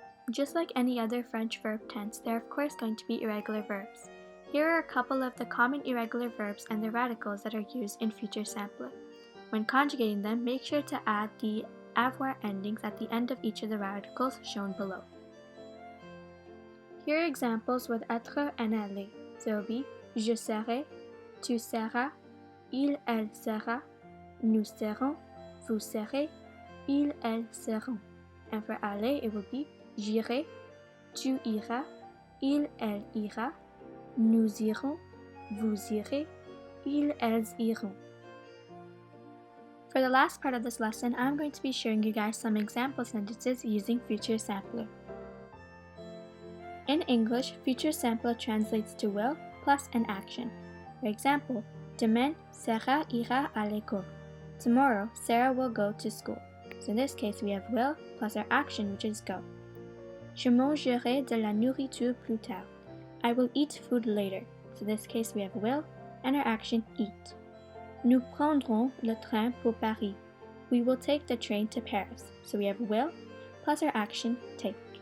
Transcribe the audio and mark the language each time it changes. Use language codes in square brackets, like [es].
[en] Just like any other French verb tense, there are of course going to be irregular verbs. Here are a couple of the common irregular verbs and the radicals that are used in futur simple. When conjugating them, make sure to add the avoir endings at the end of each of the radicals shown below. Here are examples with être and aller. So it will be [fr] je serai, tu seras, il, elle sera, nous serons, vous serez, ils, elles seront. [en] And for aller, it will be [fr] j'irai, tu iras, il, elle ira, nous irons, vous irez, ils, elles iront. [en] For the last part of this lesson, I'm going to be showing you guys some example sentences using futur simple. In English, futur simple translates to will plus an action. For example, [fr] demain, Sarah ira à l'école. [en] Tomorrow, Sarah will go to school. So in this case, we have will plus our action, which is go. [fr] Je mangerai de la nourriture plus tard. [en] I will eat food later. So in this case, we have will and our action eat. [fr] Nous prendrons le train pour Paris. [en] We will take the train to Paris. So we have will plus our action take.